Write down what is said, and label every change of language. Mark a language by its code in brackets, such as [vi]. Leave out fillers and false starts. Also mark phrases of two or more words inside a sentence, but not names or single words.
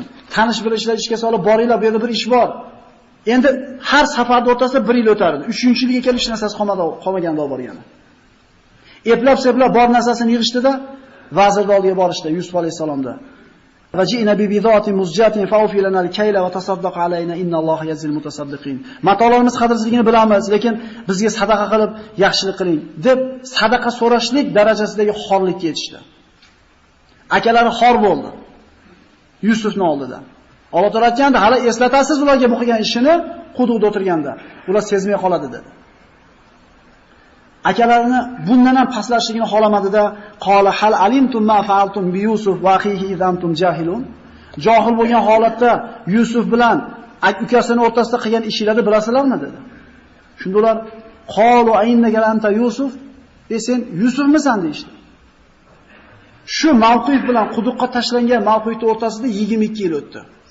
[uz] Tanish bilishlar ishga solib boringlar, bu yerda bir ish bor. Endi har safarda o'rtasida 1 yil o'tardi. 3-yilga kelib hech narsasi qolmaganda olib borgani. Eplab-seplab bor narsasini yig'ishdida vazirning oldiga borishdi Yusuf alayhisalomda. [ar] وجئنا ببضاعة مزجاة فأوف لنا الكيل وتصدق علينا إن الله يجزي المتصدقين. [uz] Matolarimiz qadrsizligini bilamiz, lekin bizga sadaqa qilib yaxshilik qiling deb sadaqa so'rashlik darajasidagi xorlikka yetishdi. Akalari xor bo'ldi. Yusufning oldida. Alloh taolo aytganda, hali eslatasiz ularga bu qilgan ishini quduqda o'tirganda. Ular sezmay qoladi dedi. Akalarini bundan ham paslashligini xolamadida, [ar] قال هل علمتم ما فعلتم بيوسف وأخيه إذ أنتم جاهلون. [uz] Johil bo'lgan holatda Yusuf bilan ukasining o'rtasida qilgan ishlarni bilasizlarmi dedi. Shunda ular [ar] قالوا أإنك أنت يوسف, [uz] sen Yusufmisan deydi. Shu mavqif bilan quduqqa tashlangan mavqifning o'rtasida 22 yil o'tdi.